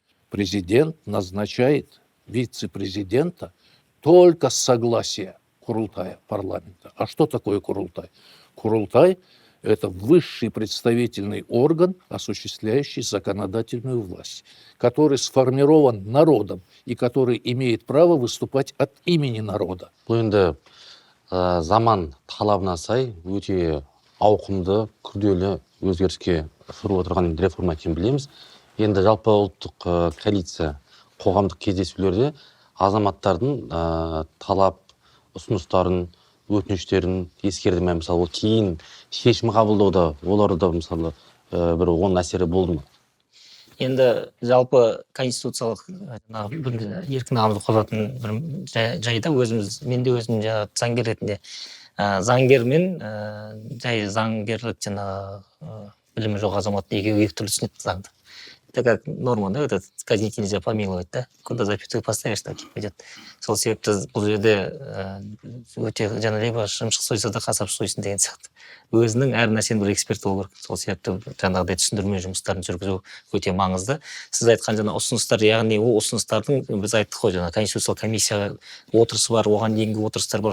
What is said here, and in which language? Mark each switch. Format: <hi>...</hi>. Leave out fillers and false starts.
<ru>Президент назначает вице-президента только с согласия Курултая парламента. А что такое Курултай? Курултай – это высший представительный орган, осуществляющий законодательную власть, который сформирован народом и который имеет право выступать от имени народа.</ru> <kk>Бұл енді заман талабына сай өте ауқымды, күрделі өзгеріске ұшырап отырған реформа екенін білеміз. Енді жалпы ұлттық коалиция қоғамдық кездесулерде азаматтардың талап, ұсыныстарын, өтініштерін ескерді ме? Мысалы, кейін шешім қабылдауда оларда мысалы бір оң әсері болды ма? Енді жалпы конституциялық еркін ағымды қозғалатын бір жайда мен де өзім заңгер ретінде заңгер мен жай заңгерлік білімі жоқ азамат екеуі екі түрлі түсінеді заңды.</kk> <ru>Это как норма, да, это казнить нельзя, помиловать, да? Куда запятую поставишь, так и пойдет.</ru> <kk>Сол себепті бұл жерде өте либо шымшық сойса да қасап сойсын деген сияқты. Өзінің әр нәрсенің бір эксперті болу керек. Сол себепті жаңағыдай түсіндірме жұмыстарын жүргізу өте маңызды. Сіз айтқан ұсыныстар, яғни ол ұсыныстардың біз айттық қой, конституциялық комиссия отырысы бар, оған дейінгі отырыстар бар.</kk>